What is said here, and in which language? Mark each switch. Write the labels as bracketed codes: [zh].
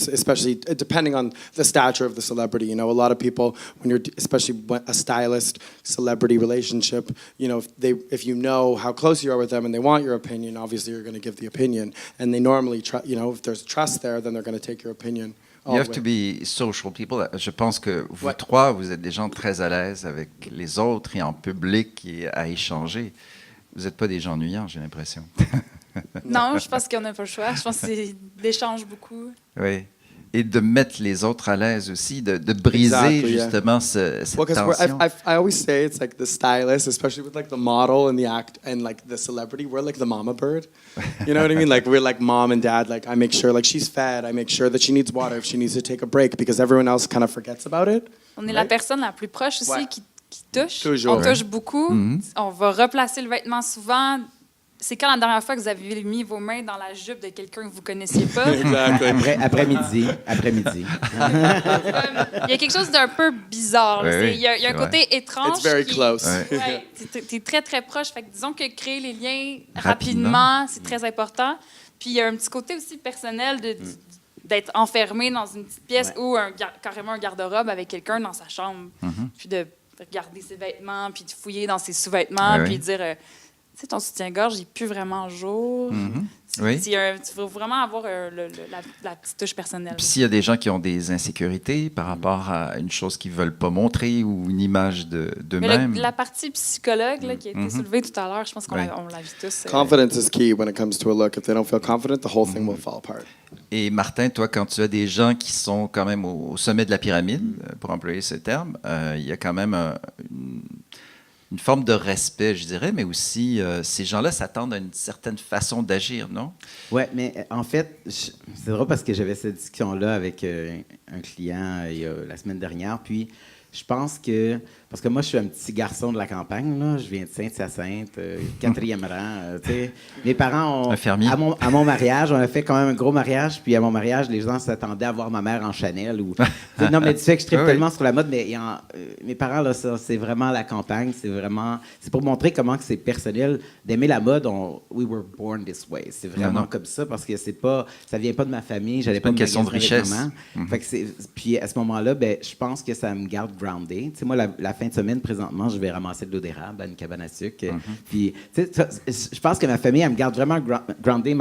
[en] Especially depending on the stature of the celebrity. You know, a lot of people, when you're especially a stylist celebrity relationship, you know, if you know how close you are with them and they want your opinion, obviously you're going to give the opinion. And they normally, you know, if there's trust there, then they're going to take your opinion. You have to be social people. [fr] Je pense que vous trois, vous êtes des gens très à l'aise avec les autres et en public et à échanger. Vous n'êtes pas des gens ennuyants, j'ai l'impression. Non, je pense qu'on n'a pas le choix. Je pense que c'est d'échange beaucoup. Oui. Et de mettre les autres à l'aise aussi, de briser justement cette tension. [en] I always say it's like the stylist, especially with like the model and the act and like the celebrity, we're like the mama bird. You know what I mean? Like we're like mom and dad. Like I make sure like she's fed. I make sure that she needs water if she needs to take a break because everyone else kind of forgets about it. [fr] On est la personne la plus proche aussi qui touche. Toujours. On touche beaucoup. On va replacer le vêtement souvent. C'est quand la dernière fois que vous avez mis vos mains dans la jupe de quelqu'un que vous ne connaissiez pas? Après-midi. Il y a quelque chose d'un peu bizarre. Il y a un côté étrange. [en] It's very close. [fr] Ouais, tu es très, très proche. Fait que disons que créer les liens rapidement, c'est très important. Puis il y a un petit côté aussi personnel d'être enfermé dans une petite pièce ou carrément un garde-robe avec quelqu'un dans sa chambre. Puis de regarder ses vêtements, puis de fouiller dans ses sous-vêtements, puis de dire... Tu sais, ton soutien-gorge, il pue vraiment à jour. Tu veux vraiment avoir la petite touche personnelle. Puis s'il y a des gens qui ont des insécurités par rapport à une chose qu'ils ne veulent pas montrer ou une image d'eux-mêmes. La partie psychologue là, qui a été soulevée tout à l'heure, je pense qu'on l'a vu tous. [en] Confidence is key when it comes to a look. If they don't feel confident, the whole thing will fall apart. [fr] Et Martin, toi, quand tu as des gens qui sont quand même au sommet de la pyramide, pour employer ce terme, il y a quand même une forme de respect, je dirais, mais aussi, ces gens-là s'attendent à une certaine façon d'agir, non? Oui, mais en fait, c'est drôle parce que j'avais cette discussion-là avec un client la semaine dernière, puis je pense que... Parce que moi, je suis un petit garçon de la campagne, là. Je viens de Sainte-Hyacinthe, 4e rang. Tu sais. Mes parents ont... Un fermier. À mon mariage, on a fait quand même un gros mariage, puis à mon mariage, les gens s'attendaient à voir ma mère en Chanel. Non, mais tu sais que je tripe tellement sur la mode, mais mes parents, là, ça, c'est vraiment la campagne. C'est pour montrer comment que c'est personnel. D'aimer la mode, [en] we were born this way. [fr] C'est vraiment comme ça, parce que ça vient pas de ma famille. J'allais pas une question de richesse. Fait que puis à ce moment-là, je pense que ça me garde grounded. Tu sais, moi, la fin de semaine, présentement, je vais ramasser de l'eau d'érable à une cabane à sucre. Puis, tu sais, je pense que ma famille, elle me garde vraiment grounded.